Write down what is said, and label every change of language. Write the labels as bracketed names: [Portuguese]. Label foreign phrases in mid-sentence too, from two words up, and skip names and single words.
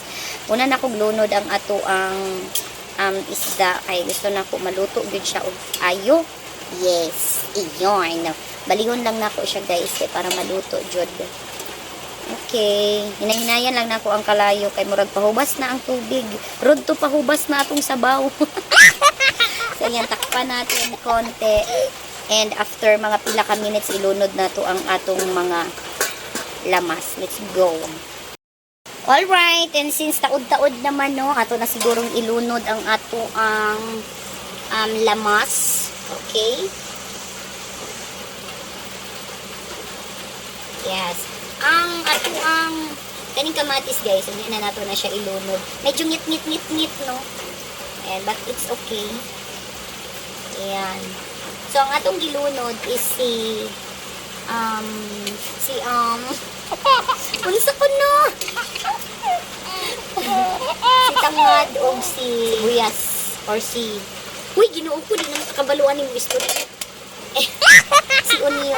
[Cebuano] Una na kog lunod ang ato ang isda kay gusto na ko maluto gyud siya og ayo. [Filipino] Yes, iyon. [Cebuano] Balihon lang nako siya guys kay para maluto jud. Okay, hinahinayan lang nako ang kalayo kay murag pahubas na ang tubig. Rod to pahubas na atong sabaw. [Filipino] So yan, takpan natin konti. [Cebuano] And after mga pila ka minutes ilunod na to ang atong mga lamas. [English] Let's go. Alright, and since [Cebuano] taod-taod naman no, ato na sigurong ilunod ang ato ang lamas. Okay? Yes. Ang ato ang kaning kamatis guys, hindi na nato na siya ilunod. Medyo ngit no. [English] And but it's okay. [Cebuano] Ayan. So ang atong gilunod is si unsa ko no? Si tangad o si buyas or si uy, ginoo ko din ang kabaluan ni gusto. Si onion.